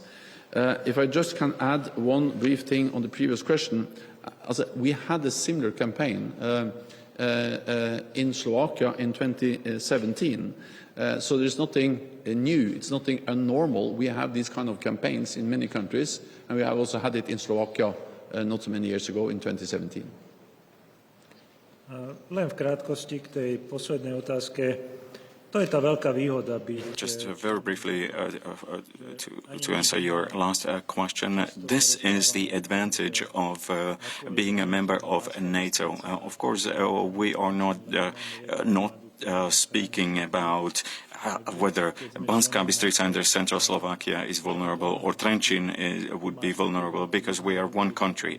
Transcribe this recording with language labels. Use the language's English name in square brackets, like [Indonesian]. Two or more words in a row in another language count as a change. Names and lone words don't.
[English] If I just can add one brief thing on the previous question, we had a similar campaign in Slovakia in 2017. So there's nothing new, it's nothing abnormal. We have these kind of campaigns in many countries, and we have also had it in Slovakia not so many years ago in 2017. [Slovak] Len v krátkosti k tej poslednej otázke. To je tá veľká výhoda byť... [English] Just very briefly to answer your last question, this is the advantage of being a member of NATO. Of course, we are not speaking about whether Banská Bystrica under central Slovakia is vulnerable or Trenčín would be vulnerable, because we are one country.